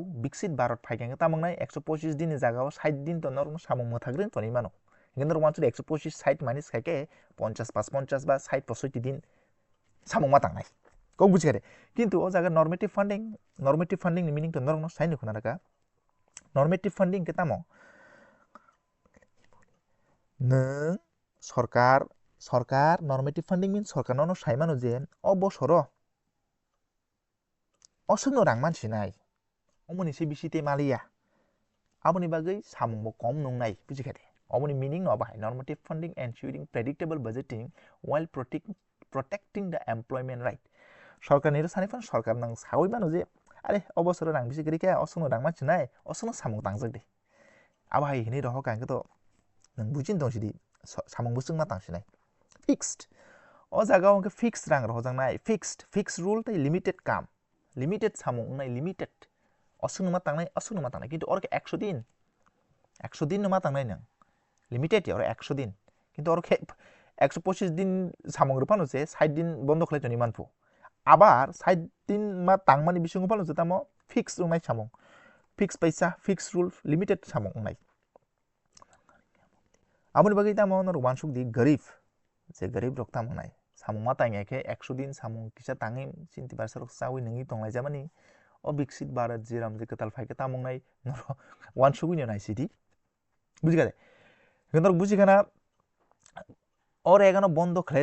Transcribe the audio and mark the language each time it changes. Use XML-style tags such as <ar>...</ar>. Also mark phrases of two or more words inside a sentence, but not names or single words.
<trp>biksit bharat phaikeng tamongnai 125 din ni jagao 60 din to normo samung mothagrin toni mano hingkhe wansuri 125 60 minus khaike 50 50 ba 60 65 din samung ma tangnai kok bujikade kintu o jaga</trp> <en>normative funding</en> <trp>ni meaning to normo saini khunaraka</trp> <en>normative funding</en> <trp>ke tamo nung sarkar</trp> <en>normative funding means</en> <trp>sarkar no saimano je o bosoro o sungno rang mansinai omoni se bisite maliya aboni bagai samung bo kom nungnai bujikade omoni meaning no bahai</trp> <en>normative funding ensuring predictable budgeting while protecting the employment right</en> <trp>sarkar ni sani fan sarkar nang sawi mano je are obosoro rang bisi kri khe o sungno rang mansinai o sungno samung tangjak de abahai hini roho kang to nung bujin tongsidi samung bo sungma tangsinai fixed o jaga onke fixed rang roho jangnai</trp> <en>fixed rule</en> <trp>tai limited samung nai limited osung ma tangnai kintu orke 100 din no ma tangnai nang limited yor 100 din kintu orke 125 din samung rupano je 60 din bondo khlai toni manphu abar 60 din ma tangmani bisungo palo je tamo fixed nai samung fixed paisa</trp> <en>fixed rule</en> <trp>limited samung nai amoni bagi tamo nor wansuk di garib rok tamo nai samung ma tangai khe 100 din samung kisa tangi sinti barsa rok sawi nungi tonglai jamani o biksit bharat ji ramji kwtal phaikhe tamung nai noro wansuk ni nai sidi bujikade nor bujikana o regano bondo khlai</trp>